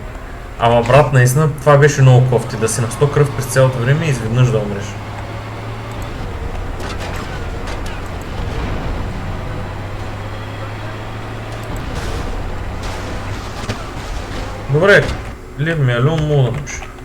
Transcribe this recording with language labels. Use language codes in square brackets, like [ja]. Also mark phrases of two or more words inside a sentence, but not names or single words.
[bg] Ама брат, наистина това беше много кофти, да си на 100 кръв през цялото време и изведнъж да умреш. Добре, [en] leave me alone, [bg] мога да напиша.